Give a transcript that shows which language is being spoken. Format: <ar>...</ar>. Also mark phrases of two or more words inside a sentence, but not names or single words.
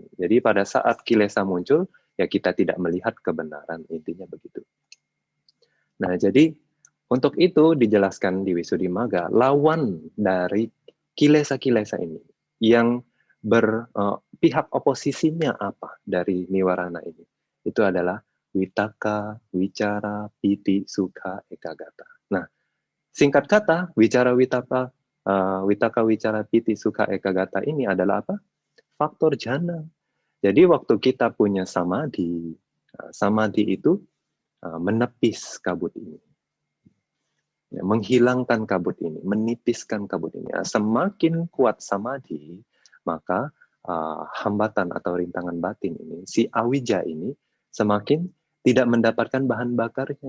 <id>Jadi pada saat kilesa muncul, ya kita tidak melihat kebenaran, intinya begitu. Nah, jadi untuk itu dijelaskan di Wisuddhimagga, lawan dari kilesa-kilesa ini, yang berpihak oposisinya apa dari niwarana ini?</id> <pi>Itu adalah witaka, wicara, piti, sukha, ekagata.</pi> <id>Nah, singkat kata,</id> <pi>witaka, wicara, piti, sukha, ekagata</pi> <id>ini adalah apa? Faktor jana. Jadi waktu kita punya samadhi, samadhi itu menepis kabut ini. Ya, menghilangkan kabut ini, menipiskan kabut ini. Semakin kuat samadhi, maka hambatan atau rintangan batin ini, si awija ini, semakin tidak mendapatkan bahan bakarnya.</id>